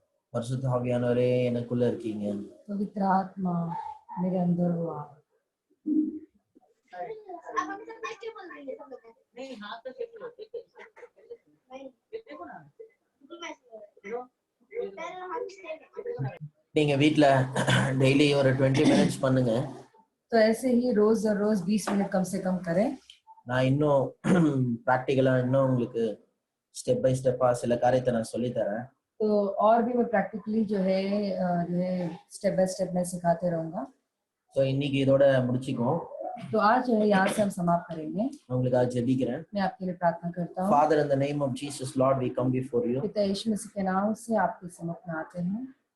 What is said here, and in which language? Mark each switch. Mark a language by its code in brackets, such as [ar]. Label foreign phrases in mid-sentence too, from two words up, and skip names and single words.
[ta] பரிசுத்த ஆவியானவரே எனக்குள்ள இருக்கீங்க. [hi] पवित्र आत्मा मेरे अंदर हो आप। [ta] நீங்க வீட்ல டெய்லி ஒரு 20 மினிட்ஸ் பண்ணுங்க. [hi] तो ऐसे ही रोज और रोज 20 मिनट कम से कम करें। [ta] நான் இன்னும் பிராக்டிகலா இன்னும் உங்களுக்கு [en] step by step [ta] சில காரியத்தை நான் சொல்லி தரேன். [hi] तो और भी मैं प्रैक्टिकली जो है [en] step by step [hi] मैं सिखाते रहूंगा। [ta] ஸோ இன்னைக்கு இதோட முடிச்சுக்குவோம். [hi] तो आज जो है यहाँ से हम समाप्त करेंगे। [ta] நான் உங்களுக்காக ஜெபிக்கிறேன். [hi] मैं आपके लिए प्रार्थना करता हूँ। [en] Father, in the name of Jesus, Lord, we come before you. [hi] पिता यीशु मसीह के नाम से आपके सम्मुख में आते हैं।